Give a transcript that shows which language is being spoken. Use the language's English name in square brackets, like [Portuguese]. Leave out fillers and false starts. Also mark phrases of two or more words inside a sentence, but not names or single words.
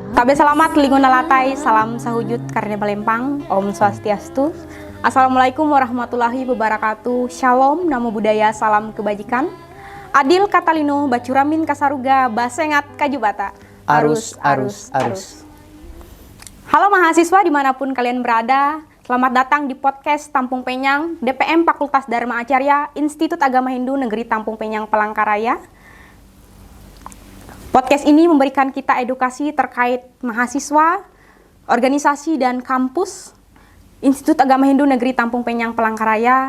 [Ngaju] Sabe selamat linguna latai, salam sahujud karena balempang, [Sanskrit] Om Swastiastu. [Arabic] Assalamualaikum warahmatullahi wabarakatuh. Shalom, [Pali] namo buddhaya, [Indonesian] salam kebajikan. [Kendayan] Adil Katalino, bacuramin kasaruga, basengat kajubata. [Indonesian] Arus. Halo mahasiswa dimanapun kalian berada, selamat datang di podcast Tampung Penyang, DPM Fakultas Dharma Acarya, Institut Agama Hindu Negeri Tampung Penyang, Palangkaraya. Podcast ini memberikan kita edukasi terkait mahasiswa, organisasi, dan kampus Institut Agama Hindu Negeri Tampung Penyang, Palangkaraya.